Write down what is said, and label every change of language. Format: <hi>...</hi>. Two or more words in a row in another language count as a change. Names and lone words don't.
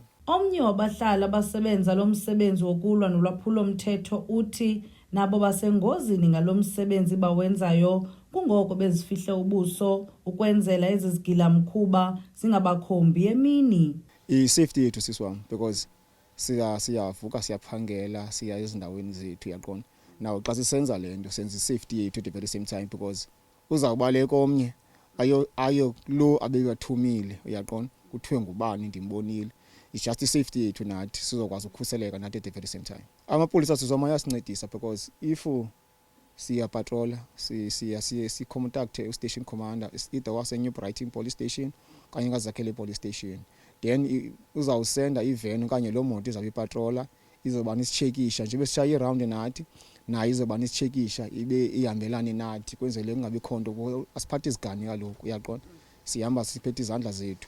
<xh>Omnye wabahlali abasebenza lo msebenzi wokulwa nolwaphulo-mthetho uthi nabo basengozini ngalo msebenzi bawenzayo, kungoko bezifihle ubuso ukwenzela ezi zigilamkhuba zingabakhombi emini. I-safety yethu siswam, because siyavuka siyaphangela siya ezindaweni zethu uyaqona. Now xa sisenza le nto senza i-safety yethu</xh> <en>at the very same time,</en> <xh>because uzawubaleka omnye ayo lo abebathumile uyaqona kuthiwe ngubani ndimbonile.</xh> <en>It's just</en> <xh>i-safety yethu nathi sizokwazi ukukhuseleka nathi</xh> <en>at the very same time.</en> <xh>Amapolisa sizoma yasincedisa</xh> <en>because if</en> <xh>siyapatrola si-contact</xh> <en>u-station commander</en> <xh>either wase-New Brighton police station kanye kaZakhele police station, then uzawusenda ivan okanye loo moto izawube ipatrola izoba nisitshekisha nje besishaya iround nathi nayo izoba nisitshekisha ibe ihambelane nathi kwenzele kungabikho nto asiphathe izigani kaloku uyaqona sihamba siphethe izandla zethu.</xh>